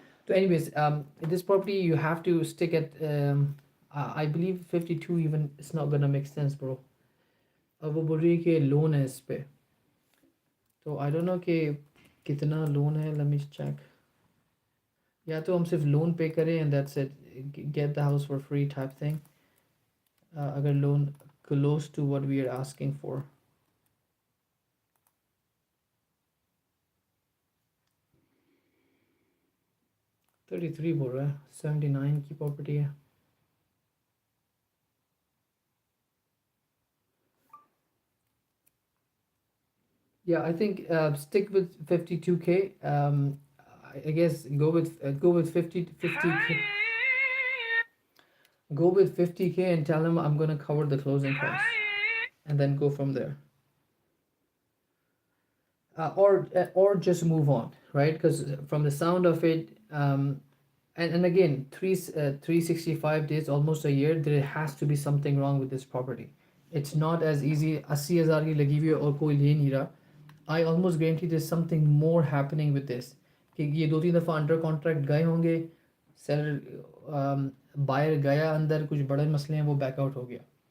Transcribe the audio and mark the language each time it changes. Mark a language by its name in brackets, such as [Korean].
[English] तो anyways this property you have to stick at I believe 52 even it's not gonna make sense bro. [Hindi] अब वो बोल रही है कि लोन है इस पे, तो [English] I don't know [Hindi] कि कितना लोन है. [English] Let me check. [Hindi] या तो हम सिर्फ लोन पे करें [English] And that's it, get the house for free type thing. [Hindi] अगर loan [English] close to what we are asking for. [Hindi] $33 बोल रहा है, 79 की प्रॉपर्टी है. [English] Yeah, I think stick with 52K. I guess go with 50K. Go with 50K and tell him I'm gonna cover the closing costs, and then go from there. Or just move on, right? Because from the sound of it, and again, 365 days, almost a year, there has to be something wrong with this property. It's not as easy. [Hindi] 80,000 की लगी हुई है और कोई ले नहीं रहा. [English] I almost guarantee there's something more happening with this. [Hindi] कि ये 2-3 दफ़ा अंडर कॉन्ट्रैक्ट गए होंगे, सेलर बायर गया अंदर, कुछ बड़े मसले हैं, वो बैकआउट हो गया.